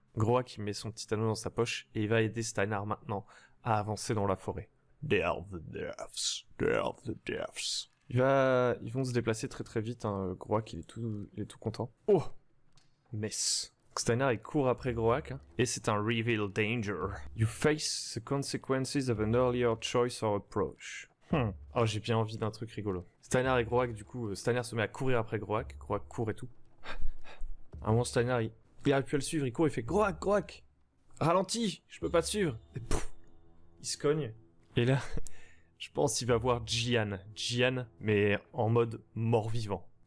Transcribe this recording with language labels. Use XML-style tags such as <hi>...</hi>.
<fr>Groak met son petit anneau dans sa poche et il va aider Steinar maintenant à avancer dans la forêt.</fr> <en>Delve the depths, delve the depths.</en> <fr>Ils vont se déplacer très très vite, hein. Groak il est tout content. Oh! Mess. Steiner il court après Groak, hein, et c'est un</fr> <en>reveal danger. You face the consequences of an earlier choice or approach.</en> <fr>Oh, j'ai bien envie d'un truc rigolo. Steiner et Groak, du coup, Steiner se met à courir après Groak. Groak court et tout. À un moment, Steiner, il arrive plus à le suivre, il court, il fait Groak, Groak, ralentis, je peux pas te suivre. Et pouf, il se cogne. Et là, je pense qu'il va voir Jian, mais en mode mort-vivant.</fr>